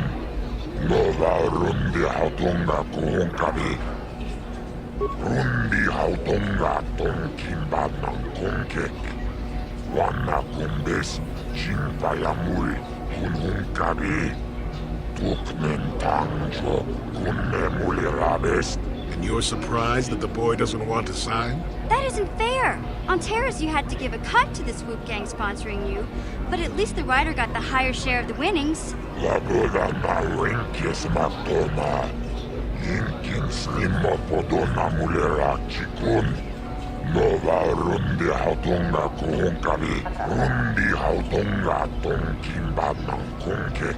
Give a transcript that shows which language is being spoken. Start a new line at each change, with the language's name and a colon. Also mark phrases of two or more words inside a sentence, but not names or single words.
English: Nova rundi hautonga kuhunkabi. Rundi hautonga tonkimbanang kongkek. Wana kumbes chimpayamuri kunhunkabi. Tuknen tangjo kunne mulirabest. And you're surprised that the boy doesn't want to sign? That isn't fair! On Terrace you had to give a cut to the Swoop gang sponsoring you, but at least the rider got the higher share of the winnings. Laboda na winkis maktoma. Inkin slimmo podona mulera chikun. Nova rundi hautonga kuhunkabi. Rundi hautonga tonkimbanang kongkek.